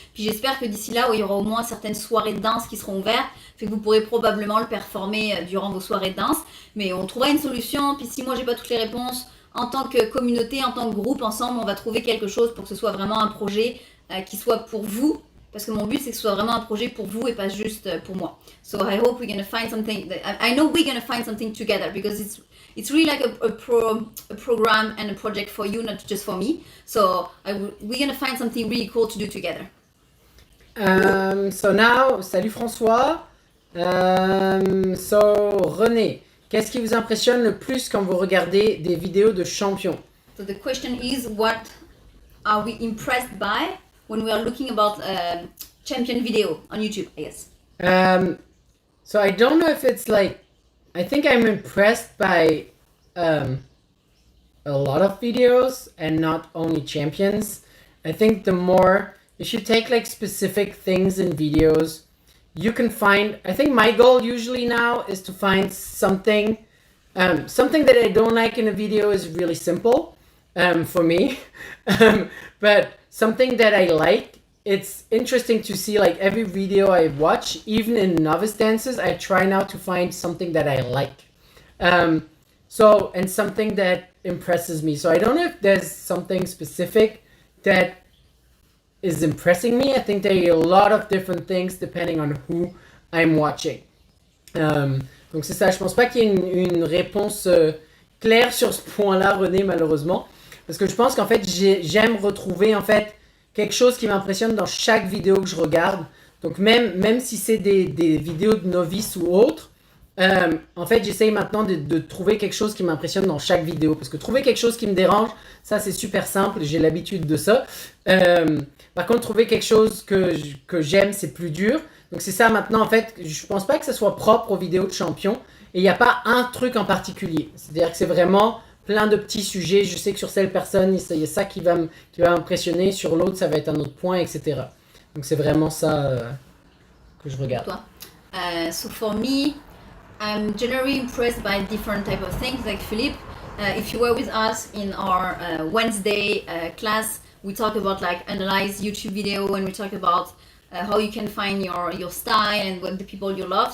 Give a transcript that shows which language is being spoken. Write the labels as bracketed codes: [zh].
[fr] Puis j'espère que d'ici là, il y aura au moins certaines soirées de danse qui seront ouvertes, fait que vous pourrez probablement le performer durant vos soirées de danse. Mais on trouvera une solution, puis si moi j'ai pas toutes les réponses, en tant que communauté, en tant que groupe, ensemble, on va trouver quelque chose pour que ce soit vraiment un projet qui soit pour vous. Parce que mon but, c'est que ce soit vraiment un projet pour vous et pas juste pour moi. [en] So I hope we're gonna find something. I know we're gonna find something together because it's really like a program and a project for you, not just for me. So we're gonna find something really cool to do together. So now, salut François. [fr] So René, qu'est-ce qui vous impressionne le plus quand vous regardez des vidéos de champions? [en] So the question is, what are we impressed by when we are looking about champion video on YouTube, I guess? So I don't know if it's like, I think I'm impressed by a lot of videos and not only champions. I think the more, if you take like specific things in videos, you can find, I think my goal usually now is to find something that I don't like in a video is really simple for me. But something that I like, it's interesting to see like every video I watch, even in novice dances, I try now to find something that I like. So, and something that impresses me. So I don't know if there's something specific that is impressing me. I think there are a lot of different things depending on who I'm watching. [fr] Donc c'est ça, je pense pas qu'il y ait une réponse claire sur ce point-là, René, malheureusement. Parce que je pense qu'en fait, j'aime retrouver en fait quelque chose qui m'impressionne dans chaque vidéo que je regarde. Donc même si c'est des vidéos de novices ou autres, en fait, j'essaye maintenant de trouver quelque chose qui m'impressionne dans chaque vidéo. Parce que trouver quelque chose qui me dérange, ça c'est super simple, j'ai l'habitude de ça. Par contre, trouver quelque chose que j'aime, c'est plus dur. Donc c'est ça maintenant, en fait, je pense pas que ça soit propre aux vidéos de champions. Et il n'y a pas un truc en particulier. C'est-à-dire que c'est vraiment plein de petits sujets. Je sais que sur cette personne, il y a ça qui va m'impressionner. Sur l'autre, ça va être un autre point, etc. Donc c'est vraiment ça que je regarde. Toi. [en] So for me, I'm generally impressed by different type of things. Like Philippe, if you were with us in our Wednesday class, we talk about like analyze YouTube video, and we talk about how you can find your style and what the people you love.